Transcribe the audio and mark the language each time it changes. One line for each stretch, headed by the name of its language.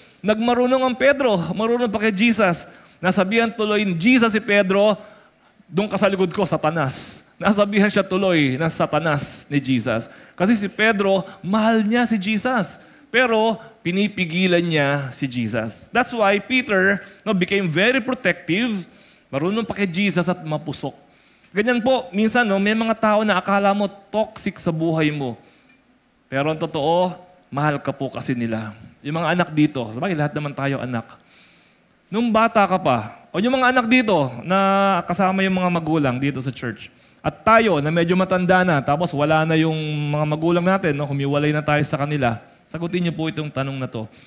Filipino: Nagmarunong ang Pedro, marunong pa kay Jesus. Nasabihan tuloy ni Jesus si Pedro, doon ka sa likod ko, Satanas. Nasabihan siya tuloy ng Satanas ni Jesus. Kasi si Pedro, mahal niya si Jesus. Pero pinipigilan niya si Jesus.
English: That's why Peter became very protective,
Filipino: marunong pa kay Jesus at mapusok. Ganyan po, minsan may mga tao na akala mo toxic sa buhay mo. Pero ang totoo, mahal ka po kasi nila. Yung mga anak dito, sabagay lahat naman tayo anak. Nung bata ka pa, o yung mga anak dito na kasama yung mga magulang dito sa church, at tayo na medyo matanda na, tapos wala na yung mga magulang natin, humiwalay na tayo sa kanila, sagutin niyo po itong tanong na to.